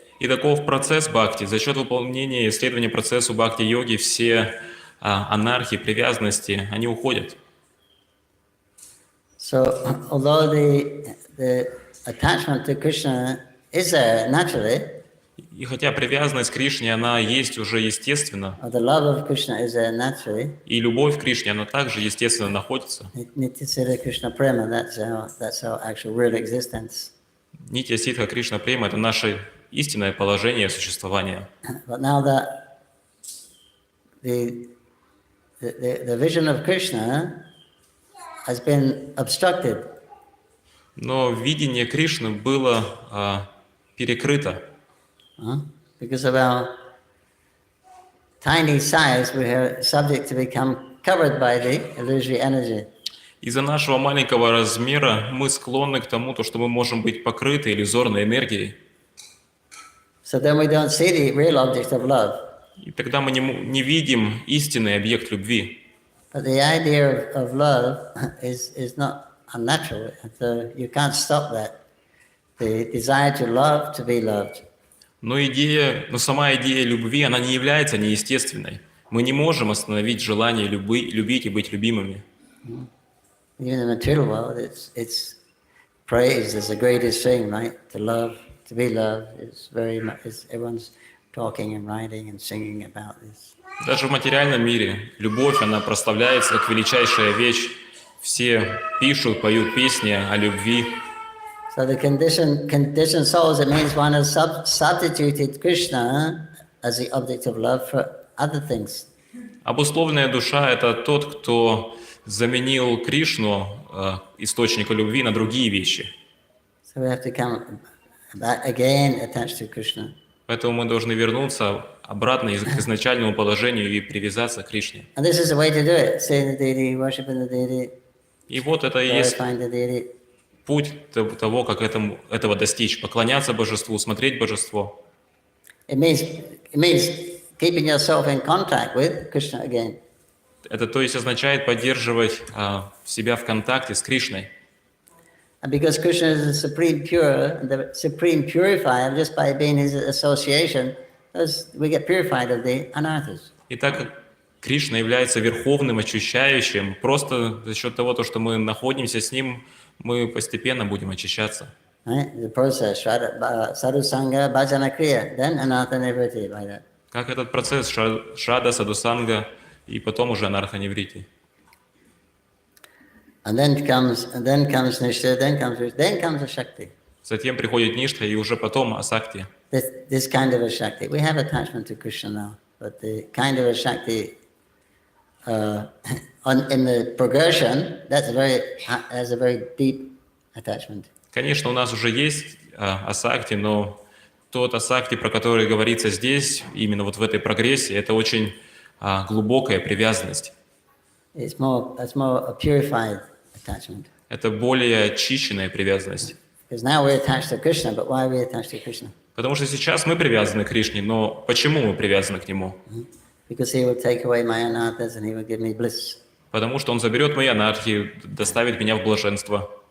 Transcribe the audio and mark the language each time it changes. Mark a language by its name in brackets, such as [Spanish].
[Russian] И таков процесс бхакти. За счет выполнения и исследования процессу бхакти-йоги все анархии, привязанности, они уходят. [English] So, although the attachment to Krishna is there naturally, [Russian] И хотя привязанность к Кришне, она есть уже естественно, [English] or the love of Krishna is there naturally, [Russian] и любовь к Кришне, она также естественно находится. [English] Nityasiddha Krishna Prema, that's our actual real existence. [Russian] Нитья Ситха Кришна Према – это наше истинное положение существования. [English] But now that the vision of Krishna has been obstructed. [Russian] Но видение Кришны было перекрыто. [English] Because of our tiny size, we are subject to become covered by the illusory energy. [Russian] Из-за нашего маленького размера мы склонны к тому, что мы можем быть покрыты иллюзорной энергией. [English] So then we don't see the real object of love. И тогда мы не видим истинный объект любви. But the idea of love is not unnatural. So you can't stop that. The desire to love, to be loved. [Russian] Но сама идея любви, она не является неестественной. Мы не можем остановить желание любить и быть любимыми. [English] Even in the material world, it's praised as the greatest thing, right? To love, to be loved, everyone's talking and writing and singing about this. [Russian] Даже в материальном мире любовь, она прославляется как величайшая вещь. Все пишут, поют песни о любви. [English] So the conditioned souls, it means one has substituted Krishna as the object of love for other things. [Russian] Обусловленная душа — это тот, кто заменил Кришну, источника любви, на другие вещи. [English] So we have to come back again attached to Krishna. [Russian] Поэтому мы должны вернуться обратно к изначальному положению и привязаться к Кришне. [English] And this is the way to do it. Seeing the deity, worshiping the deity, [Russian] И вот это и есть [English] glorifying the deity. [Russian] путь того, как этого достичь. Поклоняться божеству, смотреть божество. [English] It means keeping yourself in contact with Krishna again. [Russian] Это то есть означает поддерживать себя в контакте с Кришной. [English] And because Krishna is the supreme pure, the supreme purifier, just by being his association, we get purified of the anarthas. [Russian] И так как Кришна является верховным очищающим, просто за счет того, что мы находимся с Ним, мы постепенно будем очищаться. [English] Right? The process, sadhu sangha, bhajana kriya, then anartha nivritti by that. [Russian] Как этот процесс шрада, садхусанга и потом уже анарха-ниврити. [English] And then comes nishta, then comes a shakti. [Russian] Затем приходит ништа и уже потом асакти. [English] This kind of a shakti. We have attachment to Krishna now, but the kind of a shakti in the progression, has a very deep attachment. [Russian] Конечно, у нас уже есть асакти, но тот асакти, про который говорится здесь, именно вот в этой прогрессии, это очень глубокая привязанность. [English] It's more a purified attachment. [Russian] Это более очищенная привязанность. [English] Because now we're attached to Krishna, but why are we attached to Krishna? [Russian] Потому что сейчас мы привязаны к Кришне, но почему мы привязаны к Нему? [English] Because he will take away my anarthas and he will give me bliss. [Russian] Потому что Он заберет мои анархии, доставит меня в блаженство.